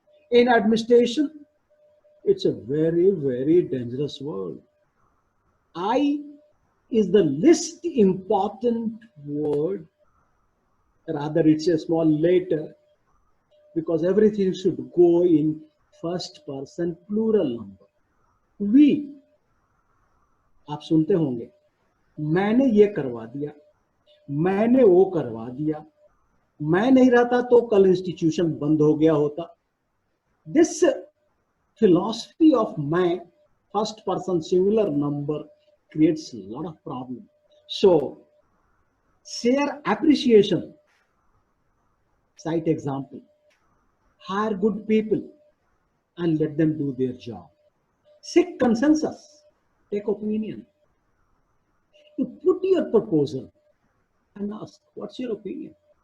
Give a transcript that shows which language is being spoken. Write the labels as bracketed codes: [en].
[en] In administration, it's a very, very dangerous word. I is the least important word. Rather, it's a small letter, because everything should go in first person plural number. We, [hi] आप सुनते होंगे, मैंने ये करवा दिया, मैंने वो करवा दिया, मैं नहीं रहता तो कल इंस्टीट्यूशन बंद हो गया होता. [en] This philosophy of [hi] मैं [en] first person singular number creates a lot of problem. So share appreciation, cite example, hire good people and let them do their job. Seek consensus, take opinion. You put your proposal and ask, what's your opinion?